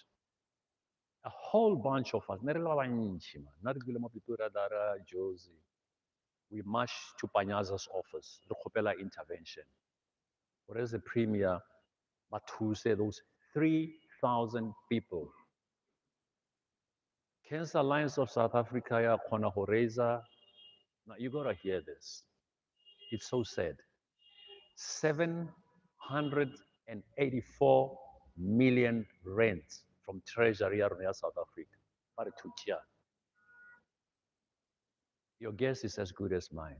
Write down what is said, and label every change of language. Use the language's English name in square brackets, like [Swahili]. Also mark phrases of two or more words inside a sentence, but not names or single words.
[English] A whole bunch of us, Josie, we marched to Panyaza's office, the Kopela intervention. Whereas the premier But who said those 3,000 people? [Tswana] Cancer Alliance of South Africa, ya kgona go raiser. [English] Now you gotta hear this. It's so sad. 784 million rand from Treasury ya South Africa. But to here. Your guess is as good as mine.